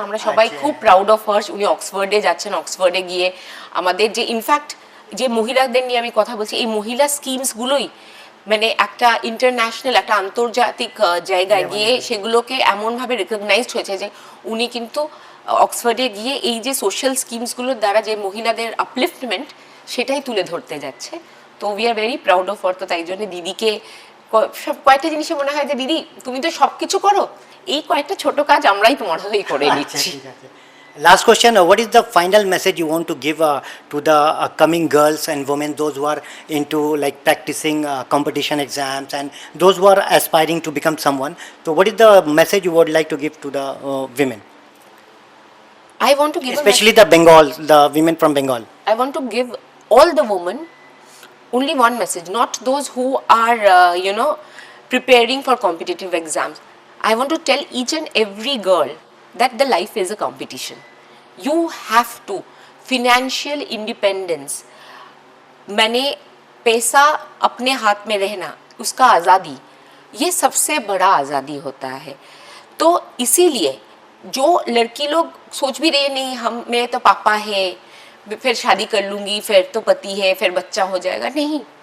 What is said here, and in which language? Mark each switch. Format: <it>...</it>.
<bn>আমরা সবাই খুব</bn> <en>Proud of her.</en> <bn>উনি অক্সফোর্ডে যাচ্ছেন, অক্সফোর্ডে গিয়ে আমাদের যে ইনফ্যাক্ট যে মহিলাদের নিয়ে আমি কথা বলছি, এই মহিলা স্কিমসগুলোই মানে একটা ইন্টারন্যাশনাল, একটা আন্তর্জাতিক জায়গায় গিয়ে সেগুলোকে এমনভাবে রেকগনাইজড হয়েছে যে উনি কিন্তু অক্সফোর্ডে গিয়ে এই যে সোশ্যাল স্কিমসগুলোর দ্বারা যে মহিলাদের আপলিফটমেন্ট, সেটাই তুলে ধরতে যাচ্ছে। তো</bn> <en>We are very proud of her.</en> <bn>তো তাই জন্য দিদিকে সব কয়েকটা জিনিসে মনে হয় যে দিদি তুমি তো সব কিছু করো, এই কয়েকটা ছোট কাজ আমরাই তোমার হয়েই করে নিচ্ছি।</bn> <en>Last question, what is the final message you want to give to the coming girls and women, those who are into like practicing competition exams and those who are aspiring to become someone? So what is the message you would like to give to the women? I want to give especially the women from Bengal. I want to give all the women only one message, not those who are preparing for competitive exams. I want to tell each and every girl that the life is a competition. You have to financial independence,</en> <hi>मैंने पैसा अपने हाथ में रहना, उसका आज़ादी, ये सबसे बड़ा आज़ादी होता है। तो इसीलिए जो लड़की लोग सोच भी रहे नहीं हम, मेरे तो पापा है, फिर शादी कर लूँगी, फिर तो पति है, फिर बच्चा हो जाएगा, नहीं।</hi>